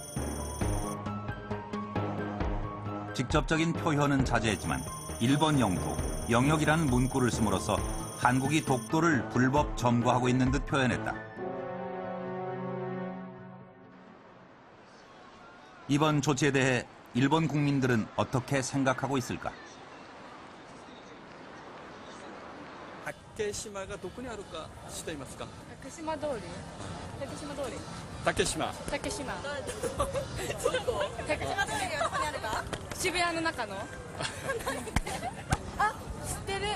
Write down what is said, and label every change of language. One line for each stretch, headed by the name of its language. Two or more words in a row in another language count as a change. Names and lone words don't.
Korean: 직접적인 표현은 자제했지만 일본 영토, 영역이라는 문구를 씀으로써 한국이 독도를 불법 점거하고 있는 듯 표현했다. 이번 조치에 대해 일본 국민들은 어떻게 생각하고 있을까?
Japanese: 竹島がどこにあるか知っていますか？竹島通り。竹島通り。竹島。竹島。竹島通りがどこにあるか？渋谷の中の。あ、知ってる。